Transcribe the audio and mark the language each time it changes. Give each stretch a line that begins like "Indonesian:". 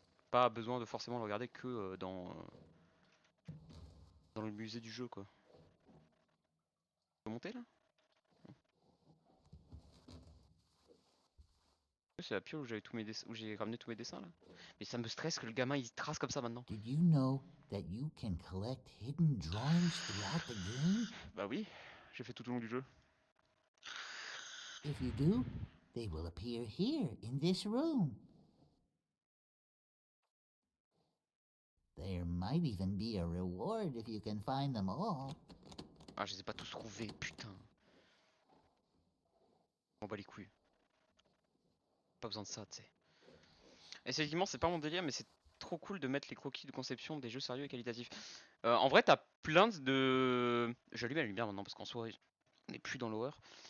French: Pas besoin de forcément le regarder que dans le musée du jeu quoi. Tu peux monter là? C'est la pile où j'avais tous mes où j'ai ramené tous mes dessins là. Mais ça me stresse que le gamin il trace comme ça maintenant.
English: Did you know that you can collect hidden drawings throughout the game?
French: Bah oui, j'ai fait tout au long du jeu.
English: If you do, they will appear here in this room. There might even be a reward if you can find them all.
French: Ah je les ai pas tous trouvés, putain. On bat les couilles. Pas besoin de ça, tu sais. Effectivement c'est pas mon délire mais c'est trop cool de mettre les croquis de conception des jeux sérieux et qualitatifs. En vrai t'as plein de... J'allume la lumière maintenant parce qu'en soi on n'est plus dans l'horreur.